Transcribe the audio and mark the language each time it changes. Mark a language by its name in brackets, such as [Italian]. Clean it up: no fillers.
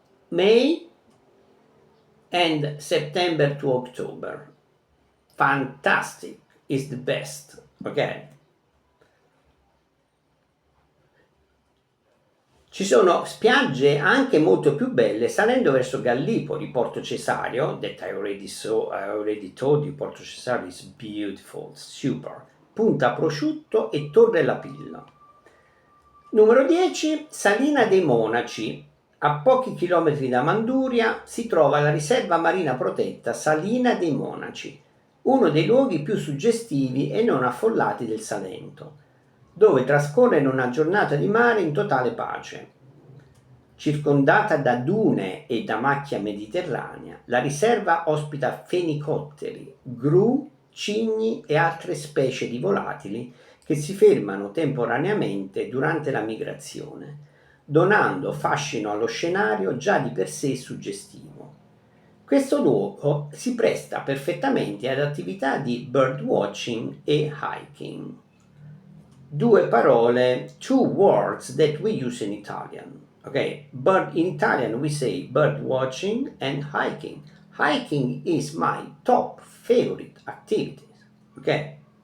[English] May and September to October. Fantastic, is the best, ok? [Italian] Ci sono spiagge anche molto più belle salendo verso Gallipoli, Porto Cesario, [English] that I already told you, Porto Cesario is beautiful, super. [Italian] Punta Prosciutto e Torre La Pilla. Numero 10, Salina dei Monaci. A pochi chilometri da Manduria si trova la riserva marina protetta Salina dei Monaci, uno dei luoghi più suggestivi e non affollati del Salento, dove trascorrere una giornata di mare in totale pace. Circondata da dune e da macchia mediterranea, la riserva ospita fenicotteri, gru, cigni e altre specie di volatili che si fermano temporaneamente durante la migrazione, donando fascino allo scenario già di per sé suggestivo. Questo luogo si presta perfettamente ad attività di birdwatching e hiking. Due parole, [English] two words that we use in Italian. Okay, in Italian we say bird watching and hiking. Hiking is my top favorite activity. Okay.